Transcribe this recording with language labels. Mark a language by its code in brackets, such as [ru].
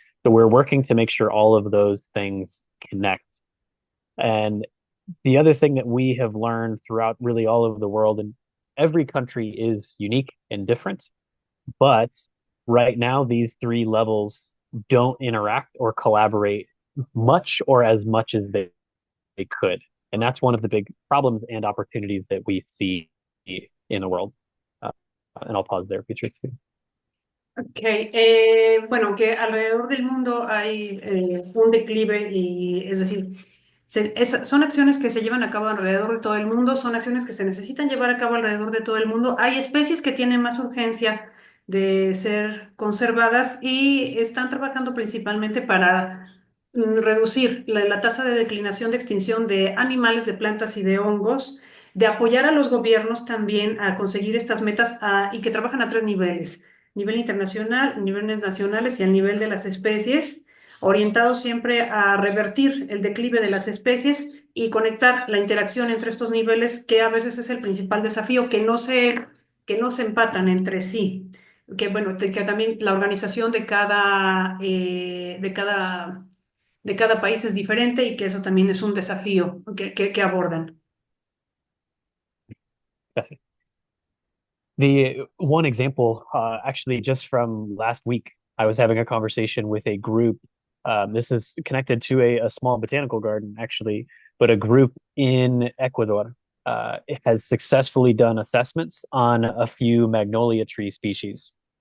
[en] So we're working to make sure all of those things connect. And the other thing that we have learned throughout really all over the world, and every country is unique and different, but right now these three levels don't interact or collaborate much or as much as they could. And that's one of the big problems and opportunities that we see in the world. And I'll pause there, Beatrice. [es] Ok, bueno, que alrededor del mundo hay un declive y es decir, son acciones que se llevan a cabo alrededor de todo el mundo, son acciones que se necesitan llevar a cabo alrededor de todo el mundo. Hay especies que tienen más urgencia de ser conservadas y están trabajando principalmente para reducir la tasa de declinación de extinción de animales, de plantas y de hongos, de apoyar a los gobiernos también a conseguir estas metas y que trabajan a tres niveles: nivel internacional, niveles nacionales y al nivel de las especies, orientados siempre a revertir el declive de las especies y conectar la interacción entre estos niveles, que a veces es el principal desafío, que no se empatan entre sí. Que bueno, que también la organización de cada país es diferente y que eso también es un desafío que abordan. [en] Yes. The one example, actually, just from last week, I was having a conversation with a group. This is connected to a small botanical garden, actually, but a group in Ecuador has successfully done assessments on a few magnolia tree species.